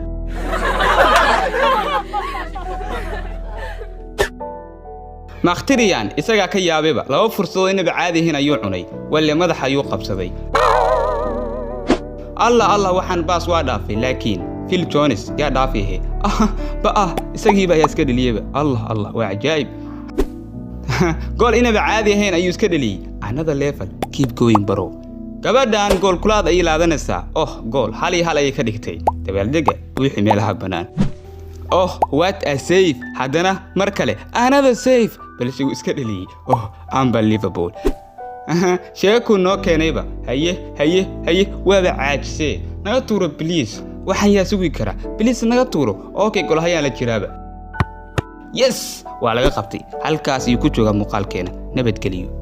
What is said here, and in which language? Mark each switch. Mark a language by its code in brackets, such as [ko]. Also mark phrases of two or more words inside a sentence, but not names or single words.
[so] Mkhitaryan isaga ka yaabayba laba fursado inaba caadi ahayn ayuu cunay walla madaxa ayuu qabsaday Allah waxaan baas waa dhaafay laakiin Phil Jones yaa dhaafiye baa isagiiba ayaa iska dhaliyay Allah waa ajaayib gool inaba caadi ahayn ayuu iska dhaliyay [en] another level keep going bro [so] gabadhan gool kulaad ay laadanaysaa gool hal ay ka dhigtay dabaaldega wixii meelaha banaan [en] what a save [so] hadana mar kale [en] another save [so] balse uu iska dhaliyay unbelievable sheeko noo keenayba haye waaba caajisay naga tuuro please waxaan yaa sugi kara please naga tuuro okay gool hayaan la jiraaba yes waa laga qabtay halkaas iyo ku jooga muuqaalkeena nabad geliyo